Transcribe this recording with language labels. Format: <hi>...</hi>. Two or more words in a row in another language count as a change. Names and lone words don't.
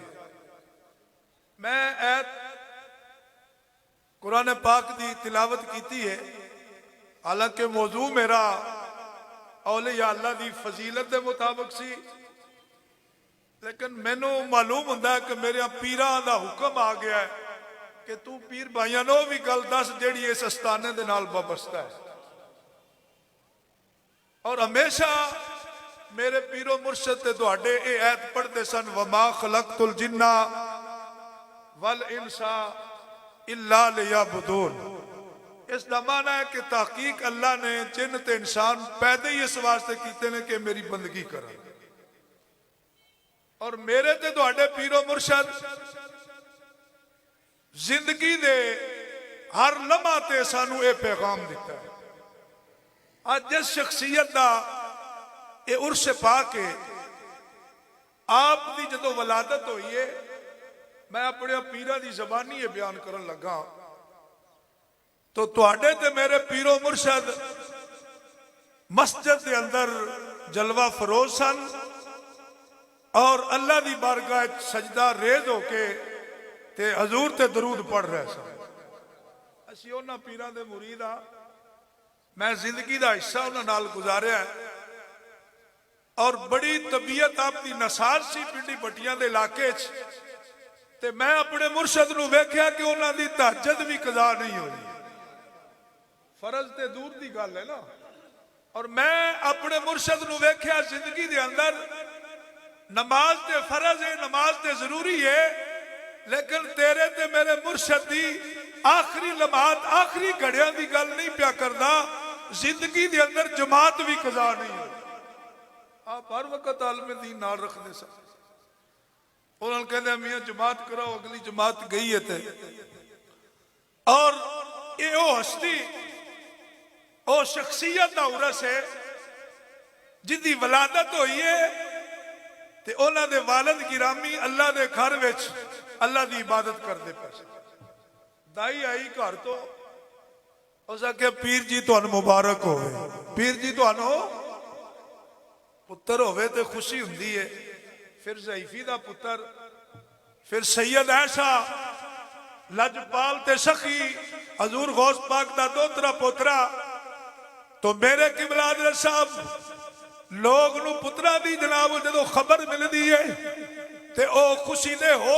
<pa>میں ایت قرآن پاک دی تلاوت کیتی ہے، حالانکہ موضوع میرا اولیاء اللہ دی فضیلت دے مطابق سی، لیکن مینوں معلوم ہوندا ہے کہ میرے پیران دا حکم آ گیا ہے کہ تو پیر بھائیاں نو بھی گل دس جیڑی اس استانے دے نال وابستہ ہے۔ اور ہمیشہ میرے پیرو مرشد تے تواڈے اے ایت پڑھتے سن</pa> <ar>وما خلقت الجن والانس الا لیعبدون۔</ar> <pa>اس دا معنی ہے کہ تحقیق اللہ نے جن تے انسان پیدا ہی اس واسطے کیتے نے کہ میری بندگی کریں، اور میرے تے تواڈے پیرو مرشد زندگی دے ہر لمحہ تے سانو اے پیغام دیتا ہے۔ آج جس شخصیت دا اے عرس پاک ہے، آپ دی جدو ولادت ہوئی ہے، میں اپنے پیران دی زبانی یہ بیان کرن لگا تو تواڈے تے میرے پیرو مرشد مسجد دے اندر جلوہ فروز سن اور اللہ دی بارگاہ سجدہ ریز ہو کے تے حضور تے درود پڑھ رہے سن۔ اسی انہاں پیران دے مرید ہاں، میں زندگی دا حصہ انہاں نال گزاریا ہے، اور بڑی طبیعت آپ دی نساز سی پنڈی بٹیاں دے علاقے چ، تے میں اپنے مرشد نو ویکھیا کہ انہاں دی تہجد بھی قضا نہیں ہوئی، فرض تے دور دی گل ہے نا، اور میں اپنے مرشد نو ویکھیا زندگی دے اندر نماز تے فرض ہے، نماز تے ضروری ہے، لیکن تیرے تے میرے مرشد دی آخری لمحات آخری گھڑیاں دی گل نہیں پیا کردا، زندگی دے اندر جماعت بھی قضا نہیں ہوئی۔ آپ ہر وقت عالم دین نال رکھ دے سن، انہوں نے کہتے ہیں میاں جماعت کراؤ، اگلی جماعت گئی ہے تے، اور یہ او ہستی او شخصیت دا عرس ہے جن دی ولادت ہوئی ہے تے انہاں دے والد گرامی اللہ دے گھر وچ اللہ دی عبادت کردے پے۔ دائی آئی گھر تو اس آکھیا پیر جی تانوں مبارک ہوئے، پیر جی تانوں پتر ہوئے تے خوشی ہوندی ہے۔ پھر ضعیفی دا پتر، پھر سید ایسا لجپال تے سخی حضور غوث پاک دا دوترا پوترا۔ تو میرے قبلہ حضرت صاحب لوگ نو پترا دی جناب جدو خبر مل دی ہے تے او خوشی دے ہور</pa>